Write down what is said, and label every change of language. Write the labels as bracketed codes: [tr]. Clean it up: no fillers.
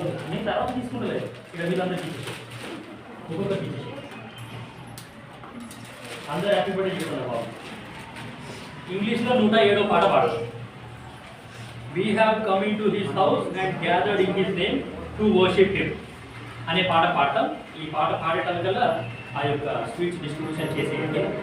[te] నేను తర్వాత తీసుకుంటలేదు, ఇక్కడ వీళ్ళందరూ ఒక్కొక్కటి అందరూ హ్యాపీ బర్త్డే చెప్తున్నారు బాబు. ఇంగ్లీష్లో 107వ పాట పాడదు. [en] We have come into his house and gathered in his name to worship him [te] అనే పాట పాడతాం. ఈ పాట పాడేటంకల్లా ఆ యొక్క స్వీట్స్ డిస్ట్రిబ్యూషన్ చేసేయండి.